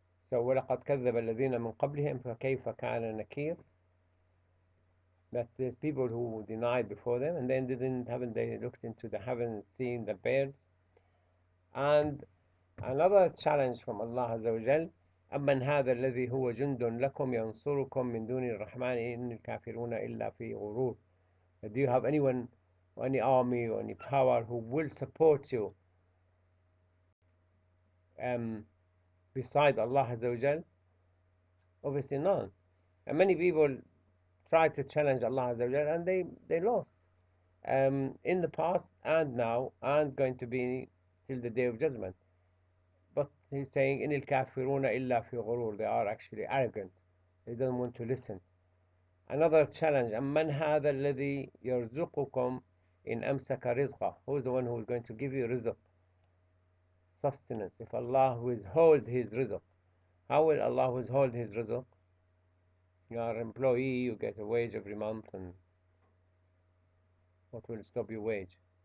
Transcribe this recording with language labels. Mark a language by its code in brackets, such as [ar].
[ar] So وَلَقَدْ كَذَّبَ الَّذِينَ مِنْ قَبْلِهِمْ فَكَيْفَ كَانَ نَكِيرٌ. [en] That there's people who denied before them, and then haven't they looked into the heavens, seen the birds. And another challenge from Allah Azza wa Jal, [ar] أَمَّنْ هَذَا الَّذِي هُوَ جُنْدٌ لَكُمْ يَنْصُرُكُم مِّن دُونِ الرَّحْمَنِ إِنِ الْكَافِرُونَ إِلَّا فِي غُرُورٍ. [en] Do you have anyone, or any army, or any power who will support you um, beside Allah Azza wa Jal? Obviously none. And many people tried to challenge Allah Azza wa Jal, and they lost. In the past and now and going to be till the day of judgment. But he's saying, [ar] إِنِ الْكَافِرُونَ إِلَّا فِي غُرُورٍ. [en] They are actually arrogant. They don't want to listen. Another challenge, [ar] أَمَّنْ هَذَا الَّذِي يَرْزُقُكُمْ إِنْ أَمْسَكَ رِزْقَهُ. [en] Who is the one who is going to give you rizq, sustenance? If Allah withhold his rizq, how will Allah withhold his rizq? You are an employee, you get a wage every month, and what will stop your wage?